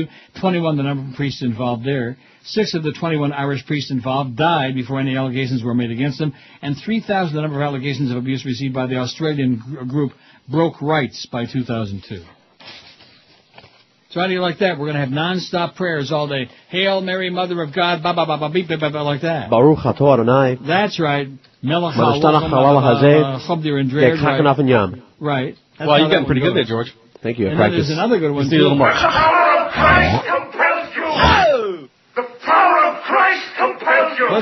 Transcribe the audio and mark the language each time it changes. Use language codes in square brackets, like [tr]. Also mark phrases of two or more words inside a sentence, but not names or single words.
[en] 21, the number of priests involved there. 6 of the 21 Irish priests involved died before any allegations were made against them. And 3,000, the number of allegations of abuse received by the Australian group Broke Rights by 2002. So how do you like that? We're going to have non-stop prayers all day. Hail Mary, Mother of God, ba ba ba ba beep ba ba like that. [he] ברוך אתה אדוני. [en] That's right. Melech Right. Well, you're getting pretty good there, George. Thank you. And then there's another good one, too. A little more. The power of Christ compels you. The power of Christ compels you.